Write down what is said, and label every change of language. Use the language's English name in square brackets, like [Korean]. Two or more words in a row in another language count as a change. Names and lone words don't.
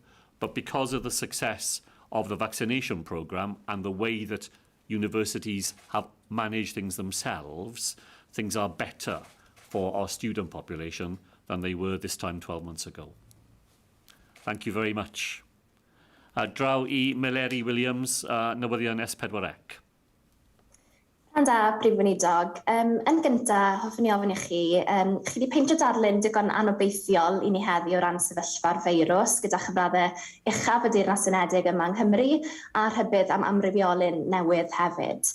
[English] But because of the success of the vaccination programme and the way that universities have managed things themselves, things are better for our student population than they were this time 12 months ago. Thank you very much. [Welsh] Draw I Meleri Williams, newyddion S4C. Yn da, Prif Weinidog. Yn gyntaf, hoffwn i ofyn i chi, chi wedi peintio darlun digon anobeithiol i ni heddi o ran sefyllfa'r feirws gyda chyfraddau uchaf y Deyrnas Unedig yma yng Nghymru a rhybydd am amrywiolyn newydd hefyd.